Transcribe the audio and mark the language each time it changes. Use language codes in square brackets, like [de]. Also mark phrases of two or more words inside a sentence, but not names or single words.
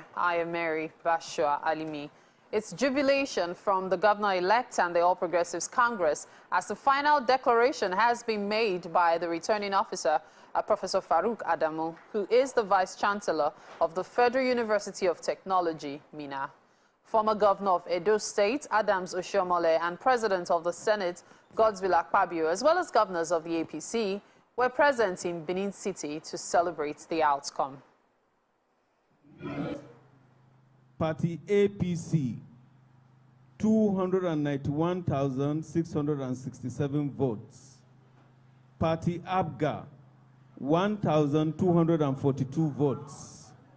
[en] I am Mary Bashua Alimi. It's jubilation from the governor-elect and the All Progressives Congress as the final declaration has been made by the returning officer, Professor Farouk Adamu, who is the Vice-Chancellor of the Federal University of Technology, Minna. Former Governor of Edo State, Adams Oshiomhole, and President of the Senate, Godswill Akpabio, as well as governors of the APC, were present in Benin City to celebrate the outcome. Party APC, 291,667 votes. Party ABGA, 1,242 votes.